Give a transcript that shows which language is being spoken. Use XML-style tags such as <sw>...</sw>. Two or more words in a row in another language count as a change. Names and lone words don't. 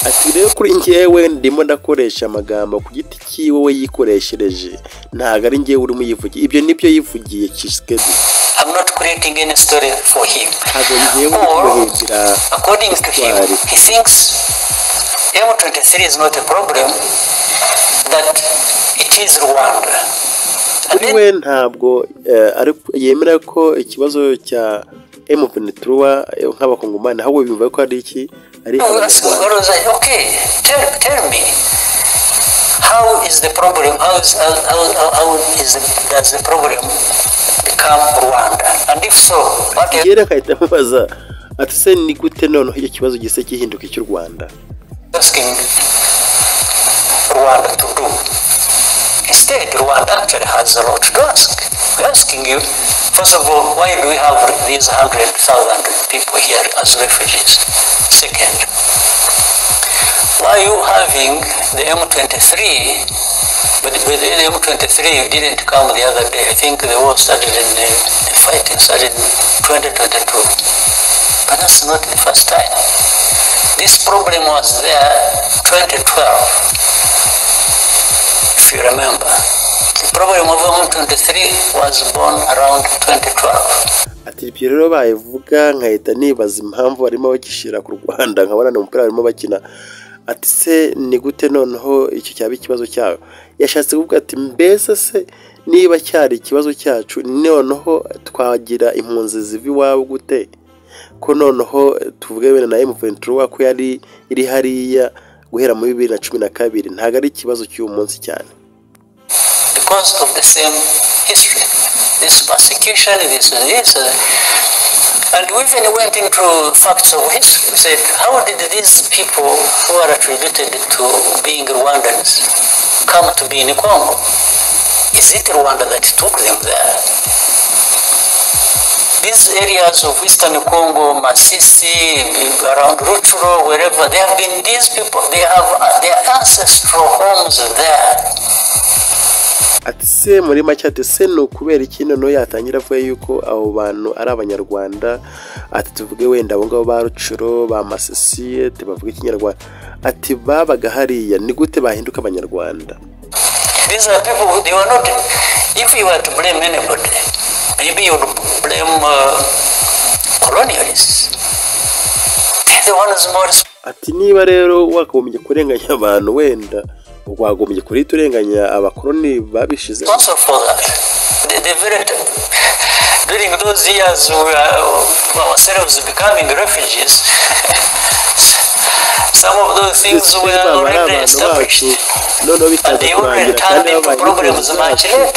<rw>Ati rero kuri njyewe ndimo ndakoresha amagambo ku giti cyiwe we yikoreshereje, ntago ari njyewe urimo yivugiye, ibyo nibyo yivugiye Tshisekedi.</rw> <en>I'm not creating any story for him. Or, according to him, he thinks M23 is not a problem, that it is Rwanda.</en> <rw>Kuri we ntabwo yemera ko ikibazo cya M23 nk'abakongomani ahubwo bimva ko ari iki ari abanyarwanda.</rw> <en>Okay, tell me, how is the problem? Does the problem become Rwanda? And if so, what is</en> <rw>yera kahita mubaza ati se ni gute none icyo kibazo gise kihinduka cy'u Rwanda?</rw> <en>Asking Rwanda to do. Instead, Rwanda actually has a lot to ask. We're asking you, first of all, why do we have these 100,000 people here as refugees? Second, why are you having the M23? But the M23 didn't come the other day. I think the war started the fighting started in 2022. But that's not the first time. This problem was there 2012. If you remember, the problem of M23 was born around 2012.</en> <rw>Ati ibyo rero bayivuga nkahita nibaza impamvu barimo bakishira ku Rwanda nkabona n'umupira barimo bakina. Ati se ni gute noneho icyo cyaba ikibazo cyawe? Yashatse kuvuga ati mbese se niba cyari ikibazo cyacu noneho twagira impunzi zivi wawe gute? Ko noneho tuvuge bene na M23 ko yari iri hariya guhera mu 2012 ntago ari ikibazo cy'uyu munsi cyane.</rw> <en>Because of the same history, this persecution, this, and we even went into facts of history. We said, how did these people who are attributed to being Rwandans come to be in Congo? Is it Rwanda that took them there? These areas of Eastern Congo, Masisi, around Rutshuru, wherever, there have been these people, they have their ancestral homes there.</en> <rw>Ati se muri make ati se no kubera ikino no yatangira avuye yuko abo bantu ari abanyarwanda, ati tuvuge wenda abo ngabo ba Rutshuru ba Masisi tubavuga ikinyarwanda, ati babaga hariya ni gute bahinduka abanyarwanda?</rw> <en>These are people who they were not. If you were to blame anybody, maybe you would blame colonialists. They're the ones more.</en> <rw>Ati niba rero wakagombye kurenganya abantu wenda wagombye kuri turenganya abakoloni babishize.</rw> <en>Also for that, the very during those years we were ourselves becoming refugees. Some of those things were already established, and they already turned into problems much later.</en>